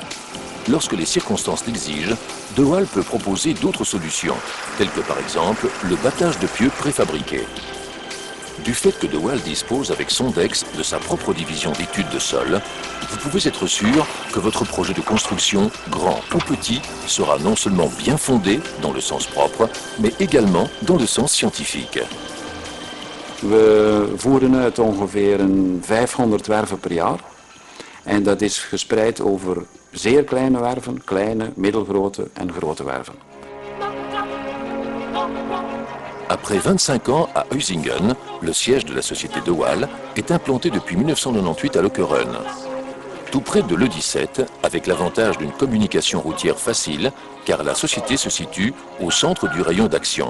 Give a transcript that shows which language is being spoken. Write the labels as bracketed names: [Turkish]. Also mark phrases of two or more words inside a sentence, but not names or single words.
[French] Lorsque les circonstances l'exigent, De Waal peut proposer d'autres solutions, telles que par exemple le battage de pieux préfabriqués. Du fait que De Waal dispose avec Sondex de sa propre division d'études de sol, vous pouvez être sûr que votre projet de construction, grand ou petit, sera non seulement bien fondé dans le sens propre, mais également dans le sens scientifique. [Dutch] We voeren uit ongeveer 500 werven per jaar. En dat is gespreid over zeer kleine werven, kleine, middelgrote en grote werven. [French] Après 25 ans à Huizingen, le siège de la société De Waal est implanté depuis 1998 à Lokeren. Tout près de l'E17, avec l'avantage d'une communication routière facile, car la société se situe au centre du rayon d'action.